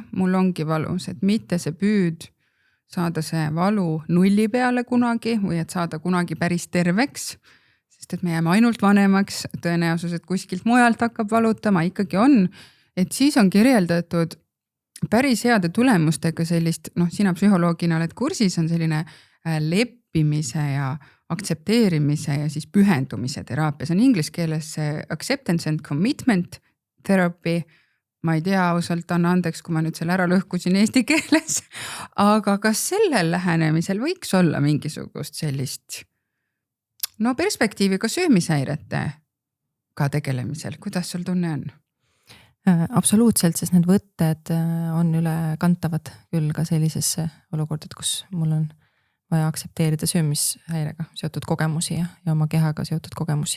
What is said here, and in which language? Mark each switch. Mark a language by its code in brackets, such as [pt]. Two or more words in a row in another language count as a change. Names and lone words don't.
[et] mul ongi valus, et mitte see püüd saada see valu nulli peale kunagi või et saada kunagi päris terveks, sest et me jääme ainult vanemaks, tõenäosus, et kuskilt mujalt hakkab valutama ikkagi on, et siis on kirjeldatud päris heade tulemustega sellist, sina psühholoogina oled kursis, on selline leppimise ja aktsepteerimise ja siis pühendumise teraapia. See on inglise keeles [en] acceptance and commitment therapy. [et] Ma ei tea, ausalt anna andeks, kui ma nüüd selle ära lõhkusin eesti keeles. Aga kas sellel lähenemisel võiks olla mingisugust sellist perspektiivi ka söömishäirete ka tegelemisel? Kuidas sul tunne on? Absoluutselt, sest need võtted on ülekantavad küll ka sellisesse olukordad, kus mul on vaja aktsepteerida söömishäirega seotud kogemusi ja oma kehaga seotud kogemusi.